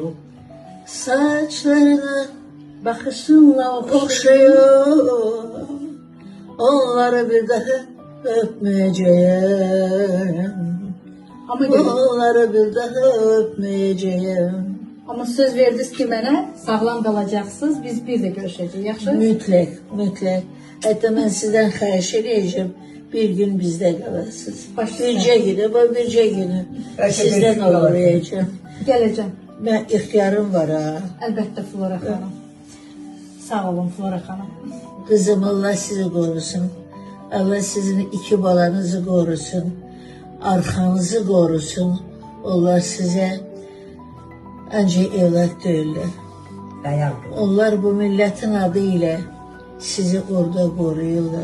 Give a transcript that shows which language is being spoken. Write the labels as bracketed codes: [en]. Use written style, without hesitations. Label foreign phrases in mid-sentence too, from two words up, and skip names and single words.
[tr] Saçlarına bakışınla okşuyor. Onları bir daha öpmeyeceğim. Onları bir daha öpmeyeceğim. [az] Ama söz verdiniz ki mənə sağlam qalacaqsınız, biz bir də görüşəcəyik, yaxşı? Mütləq, mütləq. Hətta mən sizdən xahiş edəcəm, bir gün bizdə qalasınız. Başla. Bircə günü, bu bircə günü sizdən uğrayacağım. Gələcəm, Mən ixtiyarım var ha. əlbəttə Flora xanım. Sağ olun Flora xanım. [tr] Kızım Allah sizi korusun. Allah sizin iki balanızı korusun. Arkanızı korusun. Onlar size ancak evlat değiller. Onlar bu milletin adıyla sizi orada koruyorlar.